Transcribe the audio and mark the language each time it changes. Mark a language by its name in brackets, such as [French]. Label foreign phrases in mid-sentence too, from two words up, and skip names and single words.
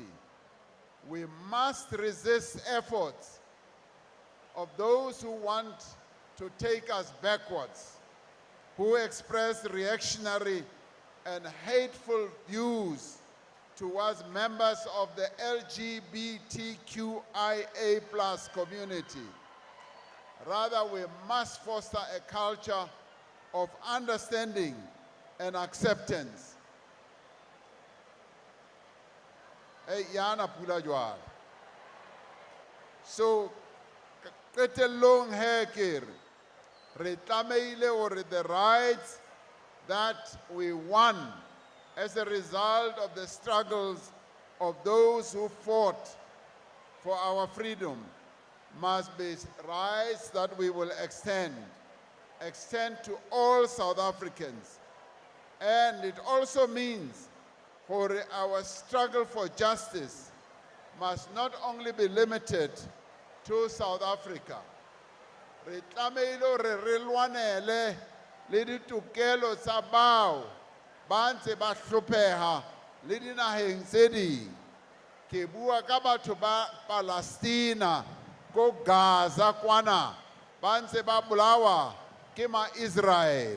[English] We must resist efforts of those who want to take us backwards, who express reactionary and hateful views towards members of the LGBTQIA+ community. Rather, we must foster a culture of understanding and acceptance. So, [Southern Sotho] qetellong he ke re tlameile hore [English] the rights that we won as a result of the struggles of those who fought for our freedom must be rights that we will extend to all South Africans. And it also means for our struggle for justice must not only be limited to South Africa. [Southern Sotho] Re tlameile re re lwanele le ditokelo tsa bao ba ntse ba hlopheha le dinaheng tse ding. Ke bua ka batho ba Palestina ko Gaza kwana ba ntse ba bolawa ke ma-Israel.